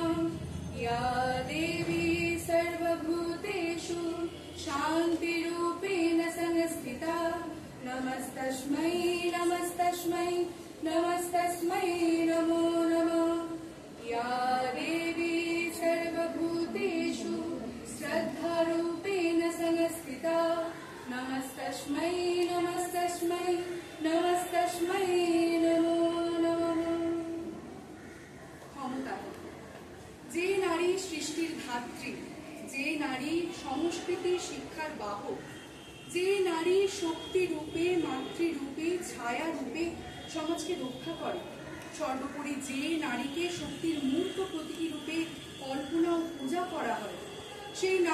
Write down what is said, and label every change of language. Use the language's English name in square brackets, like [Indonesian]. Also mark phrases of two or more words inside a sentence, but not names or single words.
[Sanskrit] या देवी सर्वभूतेषु शान्तिरूपेण संस्थिता नमस्तस्मै नमस्तस्मै नमस्तस्मै नमो नमः। या देवी सर्वभूतेषु श्रद्धारूपेण संस्थिता नमस्तस्मै नमस्तस्मै नमस्तस्मै नमो नमः। [Bangla] ক্ষমতা যে নারী সৃষ্টির ধাত্রী, যে নারী সংস্কৃতি শিক্ষার বাহক, যে নারী শক্তি রূপে মাতৃরূপে ছায়া রূপে সমাজকে রক্ষা করে, সর্বোপরি যে নারীকে শক্তির মূর্ত প্রতীকী রূপে কল্পনা ও পূজা করা হয়, সেই